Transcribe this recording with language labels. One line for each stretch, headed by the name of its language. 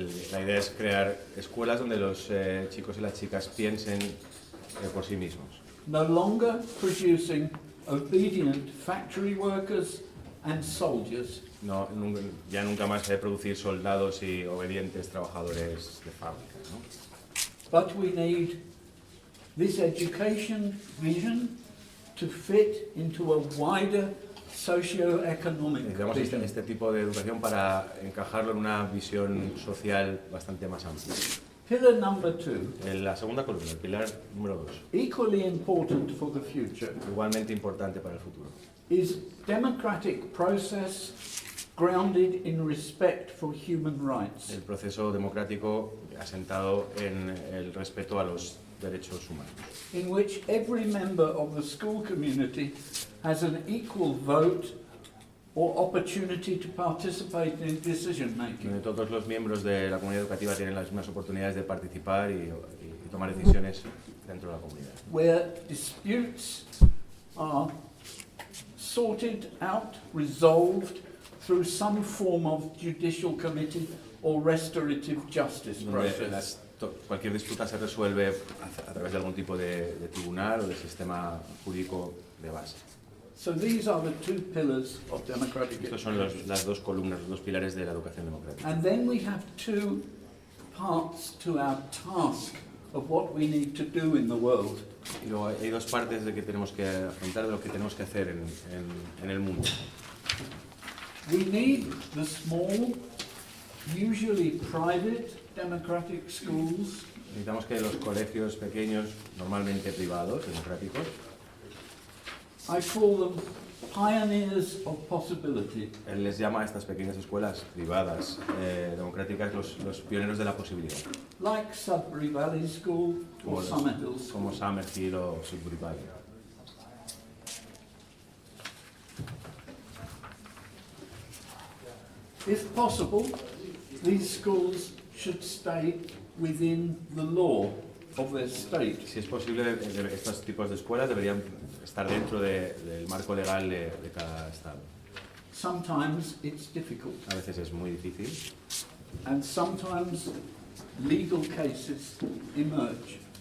Spanish: La idea es crear escuelas donde los chicos y las chicas piensen por sí mismos.
English: No longer producing obedient factory workers and soldiers,
Spanish: No, ya nunca más se debe producir soldados y obedientes trabajadores de fábrica, ¿no?
English: but we need this education vision to fit into a wider socio-economic
Spanish: Necesitamos
English: vision.
Spanish: este tipo de educación para encajarlo en una visión social bastante más amplia.
English: Pillar number 2,
Spanish: En la segunda columna, el pilar número 2,
English: equally important for the future,
Spanish: igualmente importante para el futuro,
English: is democratic process grounded in respect for human rights.
Spanish: el proceso democrático asentado en el respeto a los derechos humanos,
English: In which every member of the school community has an equal vote or opportunity to participate in decision making.
Spanish: donde todos los miembros de la comunidad educativa tienen las mismas oportunidades de participar y tomar decisiones dentro de la comunidad.
English: Where disputes are sorted out, resolved through some form of judicial committee or restorative justice
Spanish: Donde
English: process.
Spanish: cualquier disputa se resuelve a través de algún tipo de tribunal o de sistema jurídico de base.
English: So these are the two pillars of democratic
Spanish: Estos son
English: education.
Spanish: las dos columnas, los dos pilares de la educación democrática.
English: And then we have two parts to our task of what we need to do in the world.
Spanish: Y luego hay dos partes de que tenemos que afrontar, de lo que tenemos que hacer en el mundo.
English: We need the small, usually private, democratic schools
Spanish: Necesitamos que los colegios pequeños, normalmente privados, democráticos,
English: I call them pioneers of possibility.
Spanish: él les llama a estas pequeñas escuelas privadas democráticas los pioneros de la posibilidad,
English: Like Sudbury Valley School or Summit Hills.
Spanish: como Summerhill o Sudbury Valley.
English: If possible, these schools should stay within the law of their state.
Spanish: Si es posible, estos tipos de escuelas deberían estar dentro del marco legal de cada estado.
English: Sometimes it's difficult,
Spanish: A veces es muy difícil
English: and sometimes legal cases emerge.